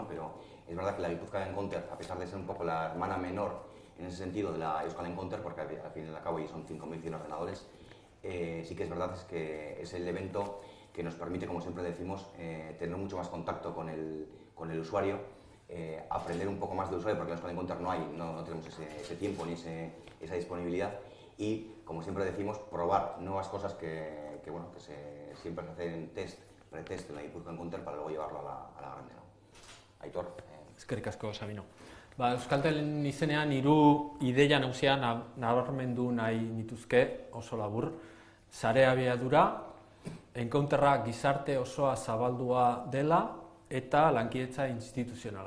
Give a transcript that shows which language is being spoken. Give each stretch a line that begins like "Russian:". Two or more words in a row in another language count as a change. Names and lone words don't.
Spanish: Pero es verdad que la Gipuzkoa Encounter, a pesar de ser un poco la hermana menor en ese sentido de la Euskal Encounter, porque al fin y al cabo ya son 5.100 ordenadores, sí que es verdad que es el evento que nos permite, como siempre decimos, tener mucho más contacto con el usuario, aprender un poco más del usuario, porque en la Euskal Encounter no tenemos ese tiempo ni esa disponibilidad, y, como siempre decimos, probar nuevas cosas que siempre se hacen en pretest en la Gipuzkoa Encounter para luego llevarlo a la grande, ¿no? Aitor.
Basque: Eskerrik asko, Sabino. Euskaltelen izenean hiru ideia nagusia nabarmendu nahi nituzke oso labur. Sare abiadura, encounterra gizarte osoa zabaldua dela eta lankidetza instituzionala.